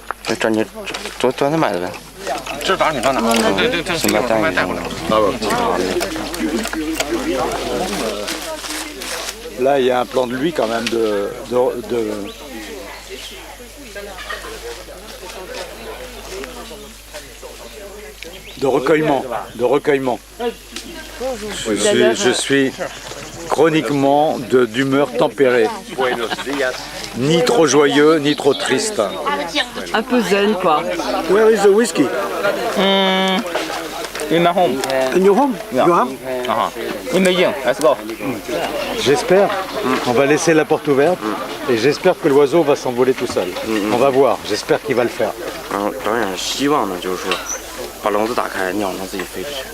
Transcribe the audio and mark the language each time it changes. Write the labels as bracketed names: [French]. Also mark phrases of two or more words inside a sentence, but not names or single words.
[French] Là, il y a un plan de lui quand même de recueillement. Je suis chroniquement d'humeur tempérée. Ni trop joyeux, ni trop triste. Un peu zen, quoi. [English] Where is the whiskey? In my home. In your home? You have? In Beijing. Let's go. [French] J'espère. On va laisser la porte ouverte. Et j'espère que l'oiseau va s'envoler tout seul. On va voir. J'espère qu'il va le faire. [Chinese] 把笼子打开，鸟能自己飞出去。